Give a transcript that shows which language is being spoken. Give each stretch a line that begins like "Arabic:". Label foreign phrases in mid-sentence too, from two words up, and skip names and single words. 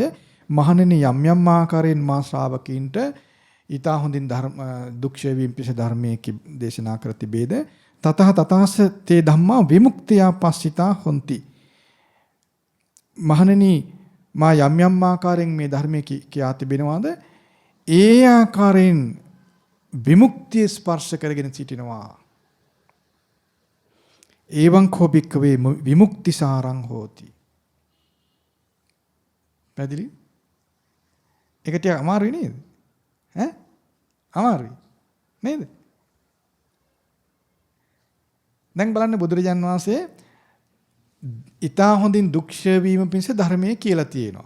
Sinhala: මහණෙනි යම් යම් ආකාරයෙන් මා ශ්‍රාවකීන්ට ඊතා හොඳින් දුක්ඛේ වීම පිස ධර්මයේ දේශනා කර තිබේද
Pali: තතහ තතහස තේ ධම්මා විමුක්තියා පස්සිතා හොಂತಿ
Sinhala: මහණෙනි මා යම් යම් ආකාරයෙන් මේ ධර්මයේ කියා තිබෙනවාද ඒ ආකාරයෙන් විමුක්තිය ස්පර්ශ කරගෙන සිටිනවා
Pali: එවං කෝ භික්ඛවේ විමුක්තිසාරං හෝති
Sinhala: පැහැදිලි ඒක ටික අමාරුයි නේද ඈ අමාරුයි නේද දැන් බලන්න බුදුරජාන් වහන්සේ ඊතා හොඳින් දුක්ඛ වීම පිණිස ධර්මයේ කියලා තියෙනවා.